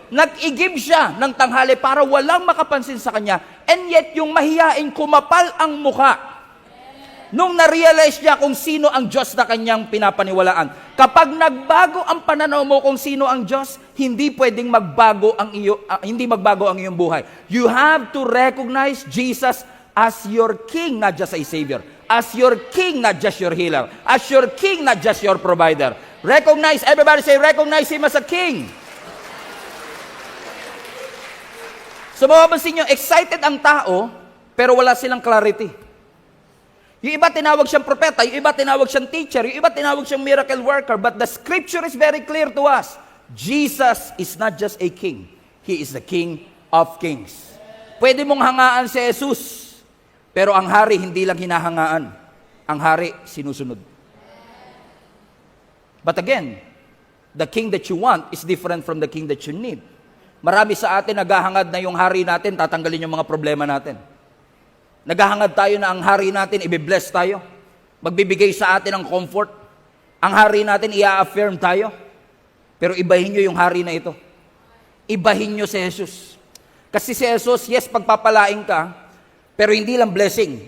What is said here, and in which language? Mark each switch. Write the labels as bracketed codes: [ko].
[tl] Nag-igib siya ng tanghali para walang makapansin sa kanya, and yet yung mahiyain kumapal ang muka. Nung na-realize niya kung sino ang Diyos na kanyang pinapaniwalaan. Kapag nagbago ang pananaw mo kung sino ang Diyos, hindi pwedeng magbago ang iyong buhay. [en] You have to recognize Jesus as your King, not just a Savior. As your King, not just your healer. As your King, not just your provider. Recognize, everybody say, recognize Him as a King. [tl] So mapapansin nyo, excited ang tao, pero wala silang clarity. Yung iba tinawag siyang propeta, yung iba tinawag siyang teacher, yung iba tinawag siyang miracle worker, [en] but the scripture is very clear to us. Jesus is not just a king. He is the King of Kings. [tl] Pwede mong hangaan si Jesus, pero ang hari hindi lang hinahangaan. Ang hari sinusunod. [en] But again, the king that you want is different from the king that you need. [tl] Marami sa atin naghahangad na yung hari natin, tatanggalin yung mga problema natin. Naghahangad tayo na ang hari natin, i-bless tayo. Magbibigay sa atin ng comfort. Ang hari natin, i-affirm tayo. Pero ibahin nyo yung hari na ito. Ibahin nyo si Jesus. Kasi si Jesus, [en] yes, [tl] pagpapalain ka, pero hindi lang blessing.